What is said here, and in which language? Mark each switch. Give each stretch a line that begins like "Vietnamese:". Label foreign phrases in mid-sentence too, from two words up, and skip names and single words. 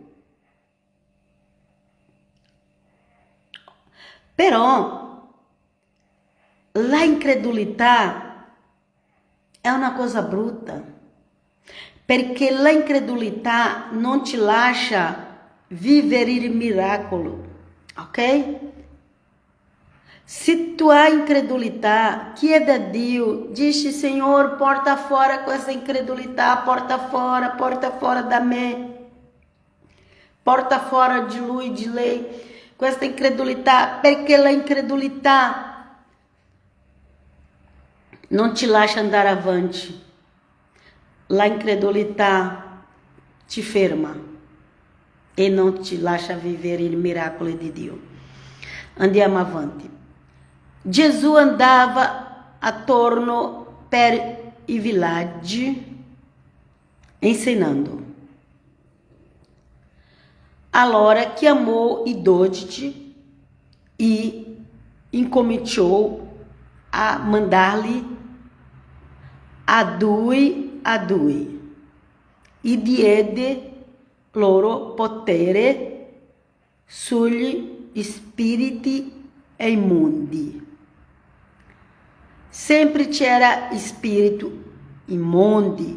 Italian: Però la incredulità è una cosa brutta, perché la incredulità non ci lascia vivere il miracolo, ok? Se tu há incredulità, chieda a Dio, dice Senhor, porta fora questa incredulità, porta fora da me, porta fora di lui, di lei, questa incredulità, perché la incredulità non ti lascia andare avanti, la incredulità ti ferma e non ti lascia vivere il miracolo di Dio. Andiamo avanti. Gesù andava attorno per i villaggi ensinando. Allora chiamò i 12 e incominciò a mandar-lhe a due e diede loro potere sugli spiriti imundi. Sempre c'era spirito imundi.